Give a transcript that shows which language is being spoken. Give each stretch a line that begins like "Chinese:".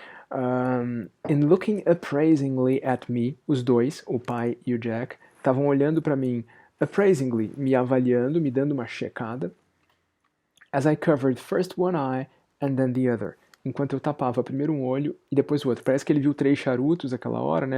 English: And looking appraisingly at me,
Portuguese: os dois, o pai e o Jack, estavam olhando para mim appraisingly, me avaliando, me dando uma checada.
English: As I covered first one eye and then the other.
Portuguese: Enquanto eu tapava primeiro um olho e depois o outro. Parece que ele viu 3 charutos aquela hora, né?